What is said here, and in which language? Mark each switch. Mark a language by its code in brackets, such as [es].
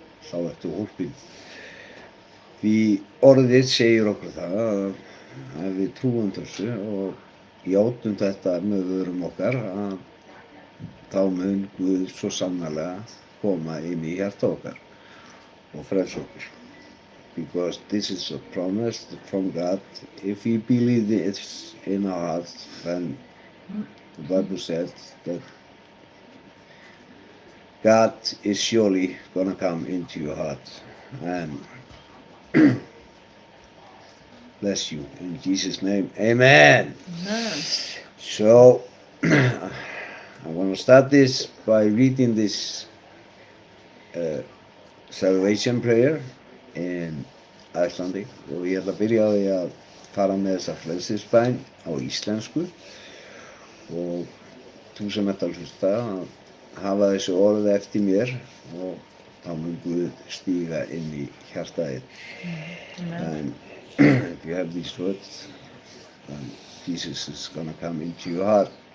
[is] Þá ertu hólpinn. Því orðið segir okkur það að við trúum þessu og játum þetta með vörum okkar, að þá mun Guð svo sannarlega koma inn í hjarta okkar og frelsa okkur. [en] Because this is a promise from God. If we believe this in our hearts, then the Bible says that God is surely gonna come into your heart and bless you in Jesus' name. Amen. Amen. So I want to start this by reading this salvation prayer in Icelandic, [is] og ég ætla að byrja á því að fara með þessa frelsisbæn á íslensku, og þú sem ert að hlusta að hafa þessu orð eftir mér, og þá mun Guð stíga inn í hjartað þitt. [en] And if you have these words, then Jesus is gonna come into your heart.